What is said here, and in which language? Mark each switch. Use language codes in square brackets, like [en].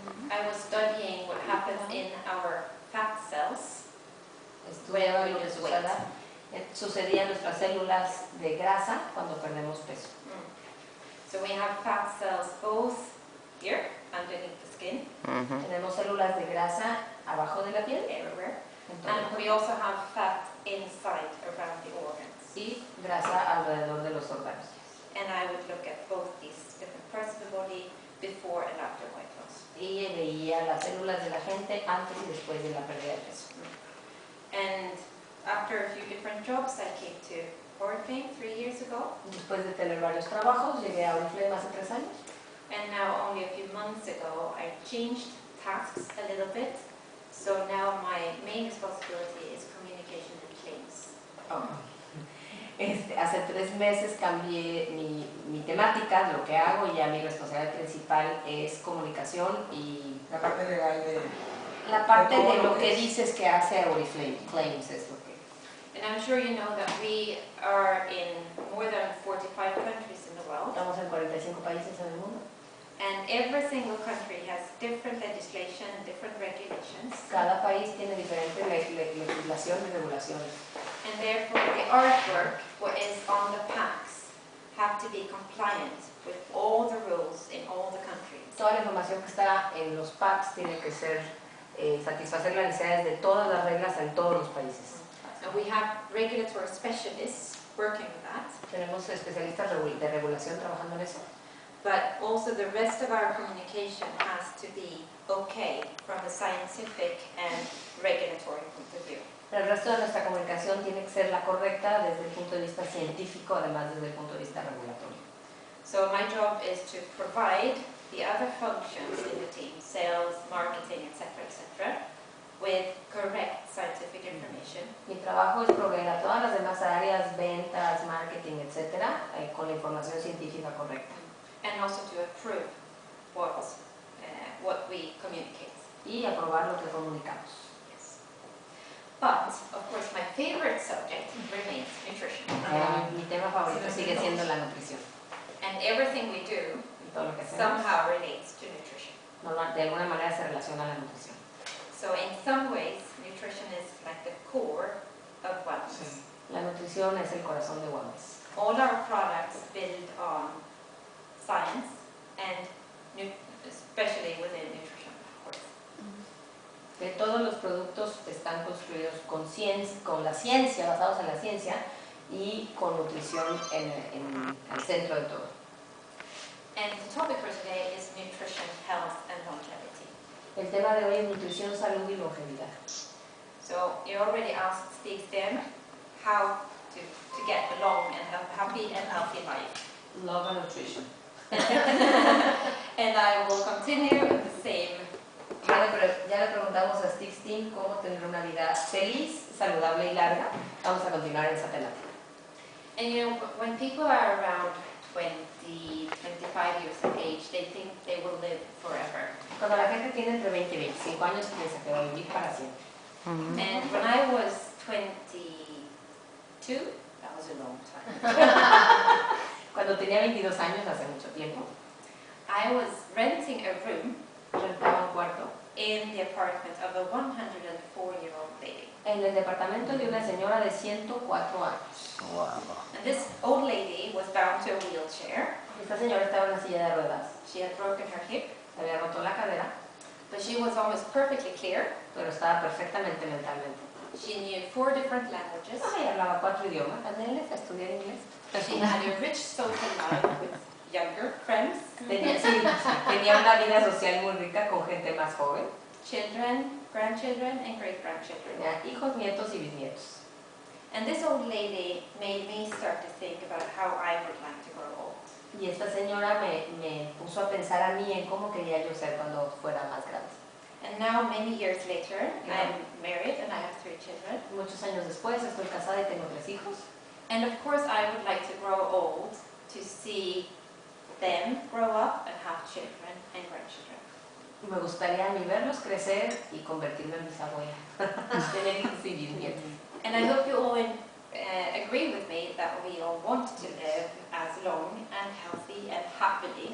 [en] I was studying what happens in our fat cells. [es] Estudiaba lo que sucedía en nuestras células de grasa cuando perdemos peso. [en] So we have fat cells both here, underneath the skin. [es] Tenemos células de grasa abajo de la piel. [en] Everywhere. [es] Entonces, [en] And we also have fat inside, around the organs. [es] y grasa alrededor de los órganos. [en] And I would look at both these different parts of the body before and after weight loss. [es] Y veía las células de la gente antes y después de la pérdida de peso. [en] And after a few different jobs, I came to Oriflame 3 years ago. [es] Después de tener varios trabajos, llegué a Oriflame hace 3 años. [en] And now, only a few months ago, I changed tasks a little bit. So now my main responsibility is communication and claims. [es] Hace 3 meses cambié mi temática, lo que hago, y ya mi responsabilidad principal es comunicación y la parte legal de... La parte de lo que dices que hace Oriflame, claims es lo que... [en] And I'm sure you know that we are in more than 45 countries in the world. [es] Estamos en 45 países en el mundo. [en] And every single country has different legislation and different regulations. [es] Cada país tiene diferente legislación y regulaciones. [en] And therefore the artwork, what is on the packs, have to be compliant with all the rules in all the countries. [es] Toda la información que está en los packs tiene que ser satisfacer las necesidades de todas las reglas en todos los países. [en] And we have regulatory specialists working with that. [es] Tenemos especialistas de regulación trabajando en eso. [en] But also the rest of our communication has to be okay from a scientific and regulatory point of view. [es] El resto de nuestra comunicación tiene que ser la correcta desde el punto de vista científico, además desde el punto de vista regulatorio. [en] So my job is to provide the other functions in the team, sales, marketing, etc., with correct scientific information. [es] Mi trabajo es proveer a todas las demás áreas, ventas, marketing, etcétera, con la información científica correcta. [en] And also to approve what we communicate. [es] Y aprobar lo que comunicamos. [en] Yes. But, of course, my favorite subject remains nutrition. [es] Mi tema favorito sigue siendo la nutrición. [en] And everything we do [es] Todo lo que hacemos, [en] somehow relates to nutrition. [es] de alguna manera se relaciona a la nutrición. [en] So in some ways, nutrition is like the core of wellness. [es] Sí. La nutrición es el corazón de Welness. [en] All our products build on science and especially within nutrition, of course. [es] Que todos los productos están construidos con la ciencia, basados en la ciencia y con nutrición en el centro de todo. [en] And the topic for today is nutrition, health, and longevity. [es] El tema de hoy es nutrición, salud y longevidad. [en] So you already asked Stig Sten how to get a long and happy and healthy life. Love and nutrition. And I will continue with the same. [es] Ya le preguntamos a Stig Sten cómo tener una vida feliz, saludable y larga. Vamos a continuar en esa temática. [en] And you know, when people are around 20, 25 years of age, they think they will live forever. [es] Cuando la gente tiene entre 20 y 25 años, piensa que va a vivir para siempre. [en] And when I was 22, that was a long time. [es] Cuando tenía 22 años, hace mucho tiempo, [en] I was renting a room [es] rentaba un cuarto [en] in the apartment of a 104-year-old lady. [es] en el departamento de una señora de 104 años. [en] Wow. And this old lady was bound to a wheelchair. [es] Esta señora estaba en una silla de ruedas. [en] She had broken her hip. [es] había roto la cadera, [en] but she was almost perfectly clear. [es] pero estaba perfectamente mentalmente. [en] She knew 4 different languages. [es] Ay, hablaba 4 idiomas, estudié inglés. [en] She had a rich social life with younger friends, [es] Tenía una vida social muy rica con gente más joven, [en] children, grandchildren, and great-grandchildren. [es] tenía hijos, nietos y bisnietos. [en] And this old lady made me start to think about how I would like to grow old. [es] Y esta señora me puso a pensar a mí en cómo quería yo ser cuando fuera más grande. [en] And now, many years later, I'm married and I have 3 children. [es] Muchos años después estoy casada y tengo 3 hijos. [en] And of course, I would like to grow old to see them grow up and have children and grandchildren. [es] Me gustaría a mí verlos crecer y convertirme en bisabuela, tener hijos y bisnietos. [en] And I hope you all agree with me that we all want to live as long and healthy and happily.